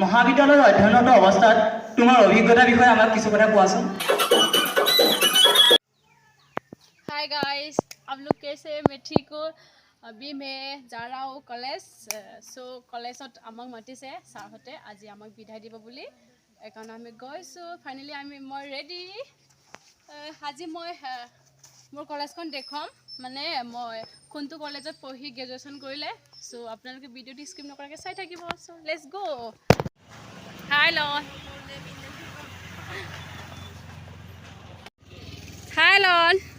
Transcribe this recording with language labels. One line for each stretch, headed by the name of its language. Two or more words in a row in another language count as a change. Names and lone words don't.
Assamese: মহাবিদ্যালয়ৰ অধ্যয়নৰত অৱস্থাত তোমাৰ অভিজ্ঞতাৰ বিষয়ে আমাক কিছু কথা কোৱাচোন।
English: Hi guys,
Hindi: आप लोग कैसे? मैं ठीक हूँ। अभी मैं जा रहा हूँ कॉलेज।
Assamese: সো কলেজত আমাক মাতিছে ছাৰহঁতে আজি আমাক বিদায় দিব বুলি, এইকাৰণে আমি গৈছোঁ। ফাইনেলি মই ৰেডি। আজি মই মোৰ কলেজখন দেখুৱাম, মানে মই কোনটো কলেজত পঢ়ি গ্ৰেজুৱেশ্যন কৰিলে। সো আপোনালোকে ভিডিঅ'টো স্কিপ নকৰাকৈ চাই থাকিব। সো
English: Let's go.
Assamese: হাই লন, হাই লন।